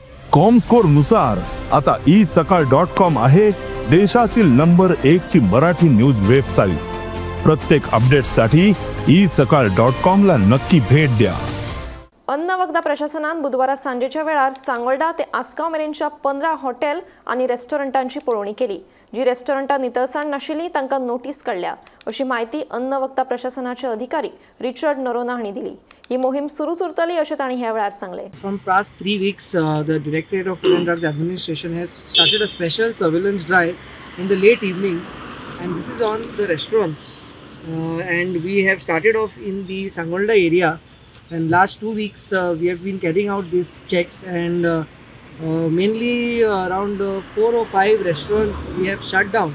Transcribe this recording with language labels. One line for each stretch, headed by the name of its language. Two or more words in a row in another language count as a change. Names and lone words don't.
Marathi: कॉमस्कोर नुसार आता isakal.com आहे देशातील नंबर 1 ची मराठी
English: news website.
Marathi: प्रत्येक अपडेटसाठी isakal.com ला नक्की भेट द्या।
Konkani: अन्न वखदा प्रशासनान बुधवारा सांजेच्या वेळार सांगोळडा ते आसगांव मेरेनच्या 15 हॉटेल आणि रेस्टॉरंटांची पळोवणी केली। जी रेस्टॉरंटां नितळसाण नाशिल्ली तांकां नोटीस काडल्या अशी माहिती अन्न वखदा प्रशासनाचे अधिकारी रिचर्ड नरोना हांणी दिली। ही मोहीम सुरूच उरतली अशें तांणी ह्या वेळार सांगले।
English: From past 3 weeks, the Directorate of Food and Drugs Administration has started a special surveillance drive in the late evenings, and this is on the restaurants. And we have started off in the Sangolda area, and last 2 weeks we have been carrying out these checks, and mainly around 4 or 5 restaurants we have shut down.